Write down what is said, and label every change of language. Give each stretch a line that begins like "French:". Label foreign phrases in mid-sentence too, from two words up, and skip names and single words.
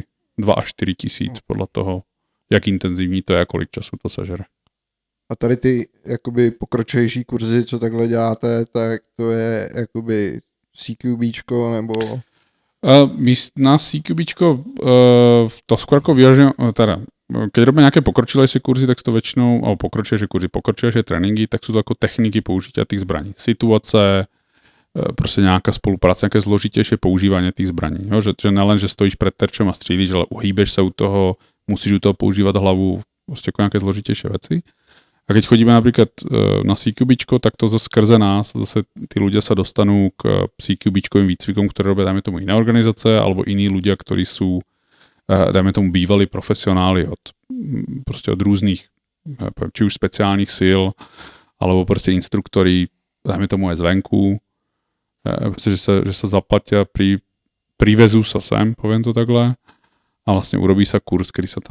Czech: 2 až 4 tisíc podle toho, jak intenzivní to je a kolik času to sežere. A tady ty jakoby pokročilejší kurzy, co takhle děláte, tak to je jakoby CQBčko nebo...
Slovak: Na CQBčko to skôr ako vyjažím, teda keď robíme nějaké pokročilejší kurzy,
Czech: tak to většinou,
Slovak: alebo pokročilejší tréninky,
Czech: tak jsou to jako techniky
Slovak: použitia tých zbraní.
Czech: Situace, prostě nějaká spolupráce, nějaké zložitější používání těch zbraní. Jo? Že nelen, že stojíš před terčem a střílíš, ale uhýbeš se u toho, musíš u toho používat hlavu, prostě jako nějaké zložitější věci.
Slovak: A keď chodíme napríklad na CQBčko, tak to skrze nás, zase tí ľudia sa dostanú k CQBčkovým výcvikom, ktoré robia, dajme tomu, iné organizace, alebo iní ľudia, ktorí sú, dajme tomu, bývalí profesionáli od různých, či už speciálních sil, alebo prostě instruktory, dajme tomu, aj zvenku, že sa zaplatia pri prívezu sa sem, poviem to takhle, a vlastne urobí sa kurz, kedy